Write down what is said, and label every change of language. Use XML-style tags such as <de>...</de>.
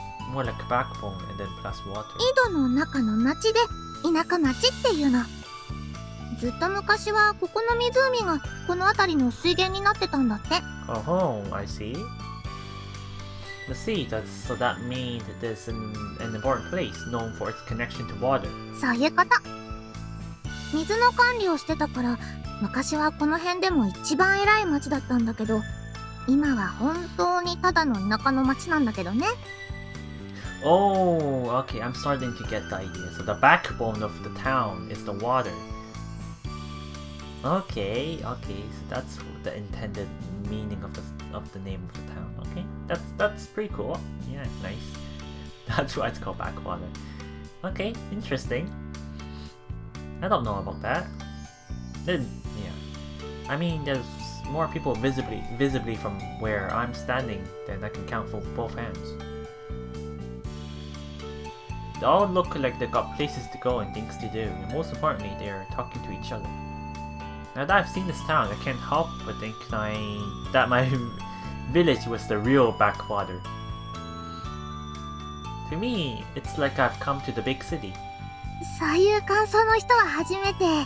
<en>More like backbone and then plus water.</en> <ja>井戸の中の町で田舎町っていうの。ずっと昔はここの湖がこの辺りの水源になってたんだって。</ja> <en>Oh, I see. Let's see, so that made this an important place known for its connection to water.</en> <ja>そういうこと。水の管理をしてたから昔はこの辺でも一番偉い町だったんだけど、今は本当にただの田舎の町なんだけどね。</ja> <en>Oh, okay, I'm starting to get the idea. So the backbone of the town is the water. Okay, okay, so that's the intended meaning of the name of the town. Okay, that's pretty cool. Yeah, nice. That's why it's called backwater. Okay, interesting. I don't know about that. Then, yeah. I mean, there's more people visibly from where I'm standing than I can count for both hands. They all look like they've got places to go and things to do, and most importantly, they're talking to each other. Now that I've seen this town, I can't help but think that my village was the real backwater. To me, it's like I've come to the big city.</en> <ja>そういう感想の人は初めて。</ja>